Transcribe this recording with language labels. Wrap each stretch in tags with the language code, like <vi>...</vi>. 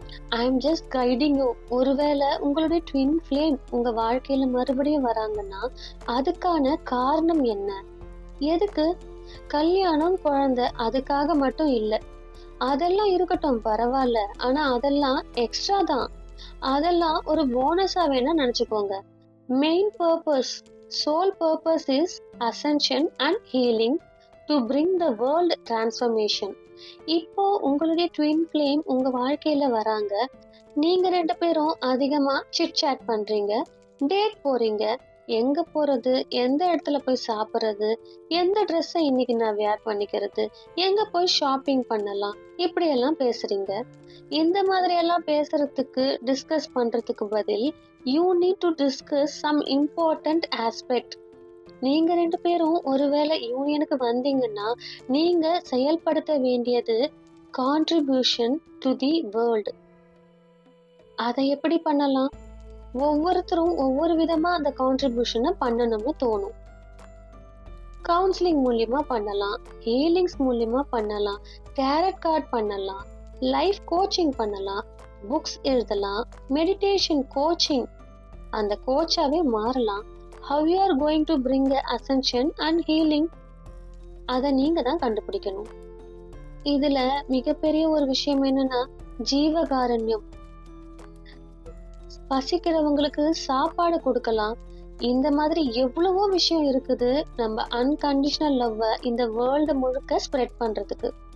<en>I am just guiding you.</en> <ta>ஒருவேளை உங்களுடைய twin flame உங்க வாழ்க்கையில மறுபடியும் வராங்கன்னா அதுக்கான காரணம் என்ன? எதுக்கு? கல்யாணம், குழந்தை, அதுக்காக மட்டும் இல்லை. அதெல்லாம் இருக்கட்டும், பரவாயில்ல. ஆனா அதெல்லாம் எக்ஸ்ட்ரா தான். அதெல்லாம் ஒரு போனஸா வேணா நினைச்சுக்கோங்க.</ta> <en>Main purpose, soul purpose is ascension and healing to bring the world transformation.</en> <ta>இப்போ உங்களுடைய ட்வின் ஃப்ளேம் உங்க வாழ்க்கையில வராங்க. நீங்க 2 பேரும் அதிகமா சிட் சாட் பண்றீங்க, டேட் போறீங்க. எங்க போறது, எந்த இடத்துல போய் சாப்பிட்றது, எந்த ட்ரெஸ்ஸை இன்னைக்கு நான் வேர் பண்ணிக்கிறது, எங்க போய் ஷாப்பிங் பண்ணலாம், இப்படி எல்லாம் பேசுறீங்க. இந்த மாதிரி எல்லாம் பேசுறதுக்கு, டிஸ்கஸ் பண்றதுக்கு பதில்</ta> <en>you need to discuss some important aspect.</en> <ta>நீங்க 2 பேரும் ஒருவேளை யூனியனுக்கு வந்தீங்கன்னா நீங்க செயல்படுத்த வேண்டியது</ta> <en>Contribution to the world.</en> <ta>அதை எப்படி பண்ணலாம்? ஒவ்வொருத்தரும் ஒவ்வொரு விதமா அந்த கான்ட்ரிபியூஷனை பண்ணணும்னு தோணும். கவுன்சிலிங் மூலியமா பண்ணலாம், ஹீலிங்ஸ் மூலியமா பண்ணலாம், டேரட் கார்ட் பண்ணலாம், லைஃப் கோச்சிங் பண்ணலாம், புக்ஸ் எழுதலாம், மெடிடேஷன் கோச்சிங், அந்த கோச்சாவே மாறலாம்.</ta> <en>How you are going to bring the ascension and healing,</en> <ta>அதை நீங்க தான் கண்டுபிடிக்கணும். இதுல மிகப்பெரிய ஒரு விஷயம் என்னன்னா ஜீவகாரண்யம். பசிக்கிறவங்களுக்கு சாப்பாடு கொடுக்கலாம். இந்த மாதிரி எவ்வளவோ விஷயம் இருக்குது நம்ம அன்கண்டிஷனல் லவ்வை இந்த வேர்ல்டு முழுக்க ஸ்ப்ரெட் பண்றதுக்கு.</ta>